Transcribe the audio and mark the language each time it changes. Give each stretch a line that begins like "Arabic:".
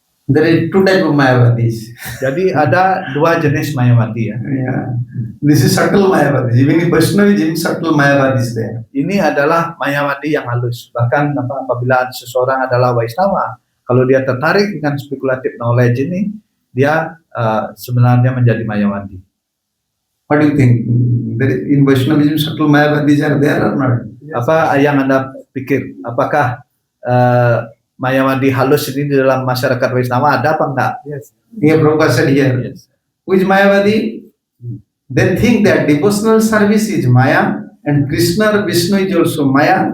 English: There are two types of Mayavadis.
Indonesian: Jadi ada dua jenis Mayavadi ya.
English: Yeah. This is subtle Mayavadis. Even in Vaishnavism, subtle Mayavadis there.
Indonesian: Ini adalah Mayavadi yang halus. Bahkan apabila seseorang adalah Vaishnava, kalau dia tertarik dengan
English: speculative knowledge
Indonesian: ini, dia sebenarnya menjadi Mayavadi.
English: What do you think? In Vaishnavism, subtle Mayavadis are there or not?
Indonesian: Apa yang Anda pikir? Apakah Mayavadi halus ini di dalam masyarakat Vaishnava ada apa enggak?
English: Yes. Yeah, Prabhupada said here. Yes. Which Mayavadi? They think that devotional service is Maya and Krishna or Vishnu is also Maya.